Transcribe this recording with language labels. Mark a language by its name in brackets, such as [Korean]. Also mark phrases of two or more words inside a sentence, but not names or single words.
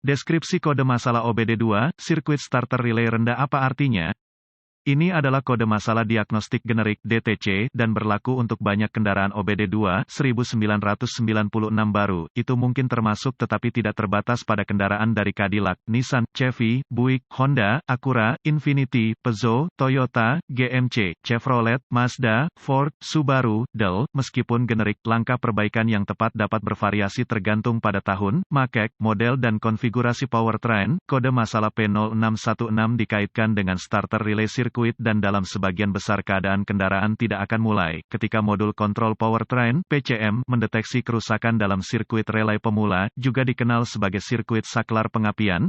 [Indonesian] Deskripsi kode masalah OBD2, [English] Circuit Starter Relay [Indonesian] rendah apa artinya? Ini adalah kode masalah diagnostik generik (DTC) dan berlaku untuk banyak kendaraan OBD2 1996 baru. Itu mungkin termasuk tetapi tidak terbatas pada kendaraan dari Cadillac, Nissan, Chevy, Buick, Honda, Acura, Infiniti, Peugeot, Toyota, GMC, Chevrolet, Mazda, Ford, Subaru, Dell. Meskipun generik, langkah perbaikan yang tepat dapat bervariasi tergantung pada tahun, make, model dan konfigurasi powertrain. Kode masalah P0616 dikaitkan dengan [English] starter relay [Indonesian] sirkuit dan dalam sebagian besar keadaan kendaraan tidak akan mulai ketika modul kontrol powertrain (PCM) mendeteksi kerusakan dalam sirkuit relay pemula, juga dikenal sebagai sirkuit saklar pengapian.